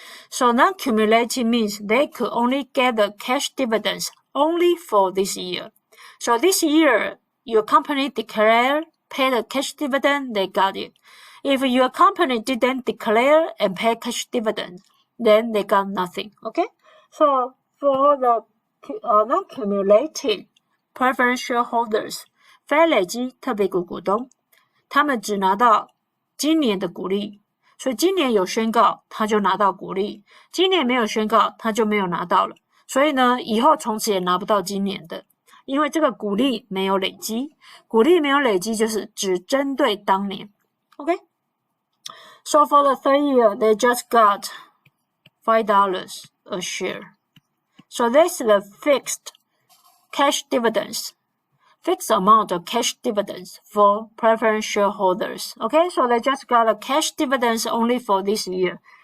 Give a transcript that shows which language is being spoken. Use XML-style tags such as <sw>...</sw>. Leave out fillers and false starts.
<en>So non-cumulative means they could only get the cash dividends only for this year. So this year, your company declared, paid a cash dividend, they got it. If your company didn't declare and pay cash dividend, then they got nothing. Okay? So for the non-cumulative preference shareholders,</en> <zh>非累积特别股股东，他们只拿到今年的股利，所以今年有宣告，他就拿到股利；今年没有宣告，他就没有拿到了。所以呢，以后从此也拿不到今年的，因为这个股利没有累积，股利没有累积就是只针对当年。 OK?</zh> <en>So for the 3rd year, they just got $5 a share. So that's the fixed cash dividends, fixed amount of cash dividends for preference shareholders. Okay, so they just got a cash dividends only for this year.</en>